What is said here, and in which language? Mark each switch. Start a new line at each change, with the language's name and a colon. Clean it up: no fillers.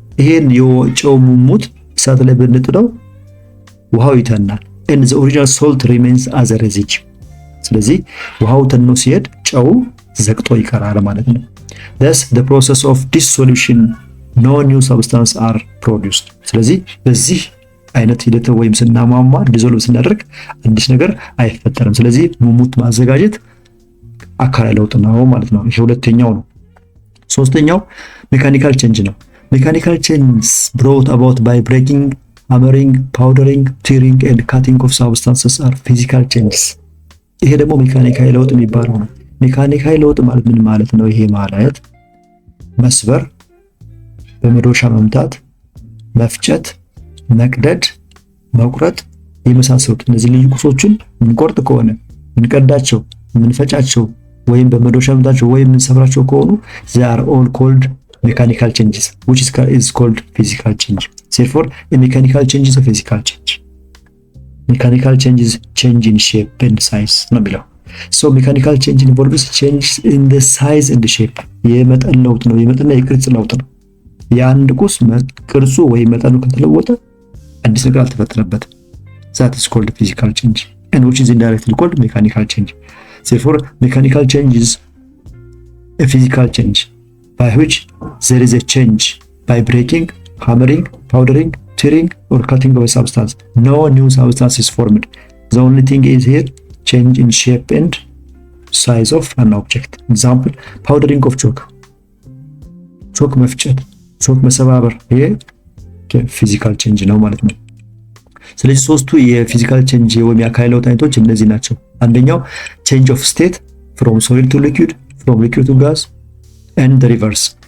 Amharic: ይሄን የጨው ሙት እሳት ላይ ብንጥደው ውሃው ይተናል።
English: And the original salt remains as a residue.
Amharic: ስለዚህ ውሃው ተኖ ሲሄድ ጨው ዘግቶ ይቀራል ማለት ነው።
English: Thus the process of dissolution, no new substance are produced.
Amharic: ስለዚህ በዚህ አይነት ሂደት ወይም ስናሟሟ ዲዞልቭ ስናደርግ አዲስ ነገር አይፈጠርም። ስለዚህ ሙሙት ማዘጋጀት አካላዊ ለውጥ ነው ማለት ነው። ይሄ ሁለተኛው ነው። ሶስተኛው ሜካኒካል ቼንጅ ነው። ሜካኒካል ቼንጅ
English: brought about by breaking, hammering, powdering, tearing and cutting of substances are physical changes.
Amharic: ይሄ ደግሞ ሜካኒካዊ ለውጥ የሚባለው ነው። ሜካኒካዊ ለውጥ ማለት ምን ማለት ነው? ይሄ ማለት መስበር፣ በመዶሻ መምታት፣ መፍጨት፣ መቅደድ፣ መቁረጥ የመሳሰሉት እነዚህ ልዩ ቁሶችን ምንቆርጥ ከሆነ ምንቀዳቸው፣ ምንፈጫቸው ወይም በመዶሻ መምታቸው ወይም ምንሰብራቸው ከሆኑ
English: they are all called mechanical changes, which is called physical change. Therefore a mechanical change is a physical change. Mechanical change is change in shape and size
Amharic: ነው የሚለው።
English: So mechanical change involves change in the size and the shape.
Amharic: የመጠን ለውጥ ነው፣ የመጠንና የቅርጽ ለውጥ ነው። የአንድ ቁስ ቅርጹ ወይም መጠኑ ከተለወጠ አዲስ ነገር አልተፈጠረበትም።
English: That is called physical change, and which is indirectly called mechanical change. Therefore mechanical change is a physical change by which there is a change by breaking, hammering, powdering, tearing or cutting of a substance. No new substance is formed. The only thing is here change in shape and size of an object. Example, powdering of chalk.
Amharic: ቾክ መፍጨት፣ ቾክ መሰባበር ይሄ ፊዚካል ቼንጅ ነው ማለት ነው። ስለዚህ ሶስቱ የፊዚካል ቼንጅ ወይም የአካላዊ ለውጥ አይነቶች እነዚህ ናቸው። አንደኛው ቼንጅ ኦፍ ስቴት
English: from solid to liquid, from liquid to gas and the reverse.